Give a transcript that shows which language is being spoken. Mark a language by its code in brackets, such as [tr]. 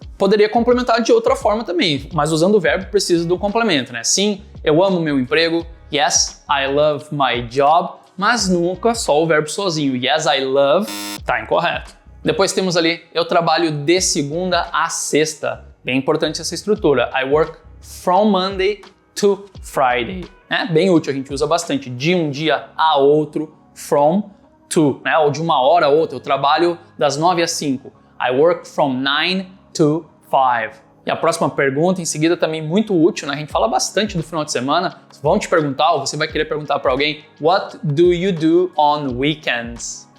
[pt] Poderia complementar de outra forma também, mas usando o verbo precisa do complemento, né? Sim, eu amo meu emprego. [en] Yes, I love my job. [pt] Mas nunca só o verbo sozinho. [en] Yes, I love, [pt] tá incorreto. Depois temos ali, eu trabalho de segunda a sexta. Bem importante essa estrutura. [en] I work from Monday to Friday. [pt] É bem útil, a gente usa bastante. De um dia a outro, from to, né? Ou de uma hora a outra. Eu trabalho das 9 às 5. [en] I work from 9 to 5. [pt] E a próxima pergunta, em seguida, também muito útil, né? A gente fala bastante do final de semana. Vão te perguntar, ou você vai querer perguntar para alguém, [en] what do you do on weekends?